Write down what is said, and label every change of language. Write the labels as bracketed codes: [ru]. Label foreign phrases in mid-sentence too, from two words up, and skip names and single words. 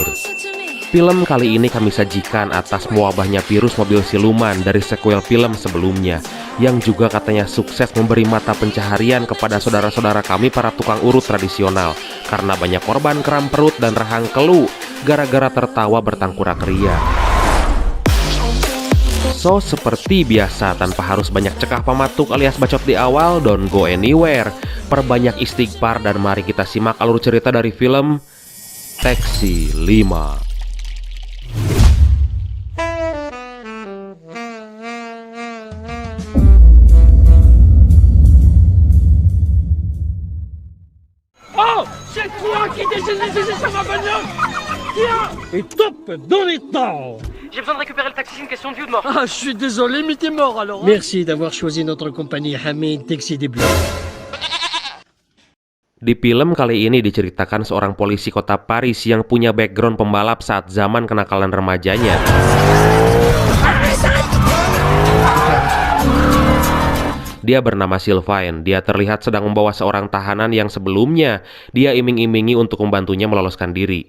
[id] Film kali ini kami sajikan atas mewabahnya virus mobil siluman dari sequel film sebelumnya, yang juga katanya sukses memberi mata pencaharian kepada saudara-saudara kami para tukang urut tradisional, karena banyak korban kram perut dan rahang kelu gara-gara tertawa bertangkurak ria. So, seperti biasa, tanpa harus banyak cekah pamatuk alias bacot di awal, [en] don't go anywhere. [id] Perbanyak istighfar dan mari kita simak alur cerita dari film Taxi 5. [fr] Oh, c'est toi qui décide sur ma bagnole. Tiens, et top, dans les temps. J'ai besoin de récupérer le taxi, c'est une question de vie ou de mort. Ah, je suis désolé, mais t'es mort alors. Merci d'avoir choisi notre compagnie Hamid Taxi des Bleus. [id] Di film kali ini diceritakan seorang polisi kota Paris yang punya background pembalap saat zaman kenakalan remajanya. Dia bernama Sylvain. Dia terlihat sedang membawa seorang tahanan yang sebelumnya dia iming-imingi untuk membantunya meloloskan diri.